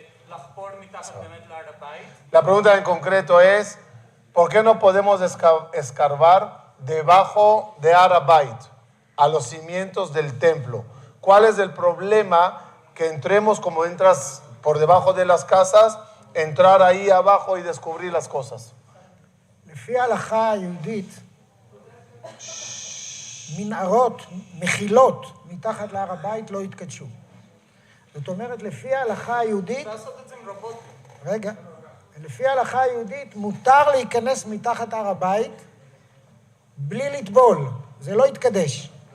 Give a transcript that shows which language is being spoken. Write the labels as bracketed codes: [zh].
[he] לחפור מתחת באמת להר הבית. [es] La pregunta en concreto es, ¿por qué no podemos escarbar debajo de Arabait, a los cimientos del templo? ¿Cuál es el problema que entremos como entras por debajo de las casas, entrar ahí abajo y descubrir las cosas? [he] לפי ההלכה היהודית, מנהרות, מחילות, מתחת להר הבית לא התקדשו. זאת אומרת, לפי ההלכה היהודית... אפשר לעשות את זה עם רובוטים. רגע. לפי ההלכה היהודית, מותר להיכנס מתחת הר הבית בלי לטבול. זה לא יתקדש.